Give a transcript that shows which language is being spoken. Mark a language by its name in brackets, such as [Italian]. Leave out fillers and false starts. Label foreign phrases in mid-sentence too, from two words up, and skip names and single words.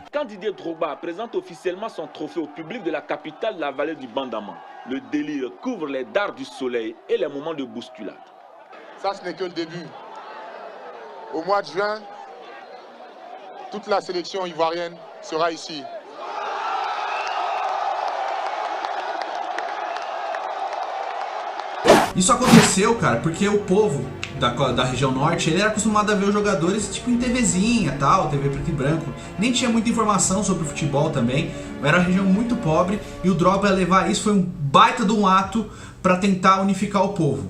[French] Quand Didier Drogba présente officiellement son trophée au public de la capitale de la vallée du Bandama, le délire couvre les dards du soleil et les moments de bousculade. Ça, ce n'est que le début. Au mois de juin, toute la sélection ivoirienne sera ici. [Portuguese] Isso aconteceu, cara, porque o povo da região norte, ele era acostumado a ver os jogadores tipo em TVzinha, tal, TV preto e branco. Nem tinha muita informação sobre o futebol também. Era uma região muito pobre e o Drogba levar isso foi um baita de um ato para tentar unificar o povo.